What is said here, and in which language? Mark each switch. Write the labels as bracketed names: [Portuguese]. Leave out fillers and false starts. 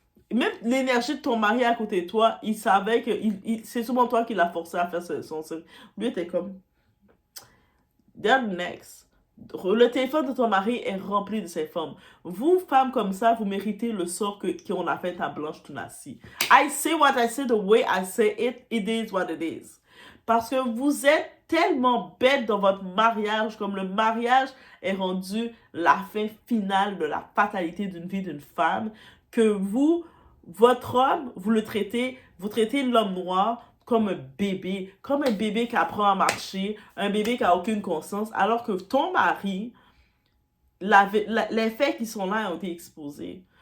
[French] Même l'énergie de ton mari à côté de toi, il savait que c'est souvent toi qui l'as forcé à faire son truc. Lui était comme, then next. Le téléphone de ton mari est rempli de ces femmes. Vous, femmes comme ça, vous méritez le sort qu'on a fait à Blanche Tunassi. [English] I say what I say the way I say it. It is what it is. [French] Parce que vous êtes tellement bête dans votre mariage, comme le mariage est rendu la fin finale de la fatalité d'une vie d'une femme, que vous, votre homme, vous traitez l'homme noir comme un bébé qui apprend à marcher, un bébé qui n'a aucune conscience, alors que ton mari, les faits qui sont là ont été exposés.